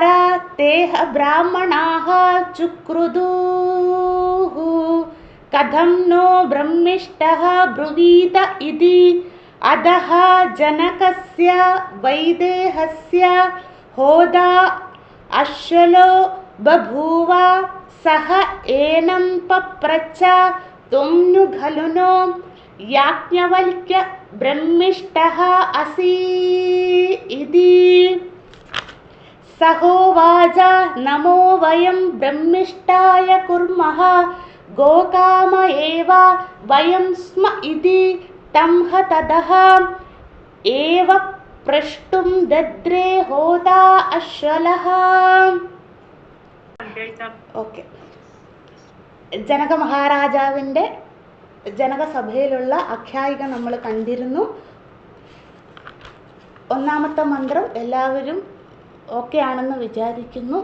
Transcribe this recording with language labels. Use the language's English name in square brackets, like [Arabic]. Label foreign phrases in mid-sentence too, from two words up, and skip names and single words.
[Sanskrit] തേഹ ബ്രാഹ്മണാഃ ചുക്രുദുഃ കഥം നോ ബ്രഹ്മിഷ്ടഃ ബ്രുവീത ഇതി അദഃ ജനകസ്യ വൈദേഹസ്യ ഹോതാ അശ്വലോ ബഭൂവ സഹ ഏനം പപ്രച്ഛ ത്വം नु खलु नो याज्ञवल्क्य ब्रह्मिष्ठः असि इति सहोवाच नमो वयं ब्रह्मिष्ठाय कुर्मः गोकाम एव वयं स्म इति तं ततः एव प्रष्टुं दद्रे होता अश्वलः. [Malayalam] ഓക്കെ. ജനക മഹാരാജാവിൻ്റെ ജനകസഭയിലുള്ള ആഖ്യായിക നമ്മൾ കണ്ടിരുന്നു. ഒന്നാമത്തെ മന്ത്രം എല്ലാവരും ഓക്കെ ആണെന്ന് വിചാരിക്കുന്നു.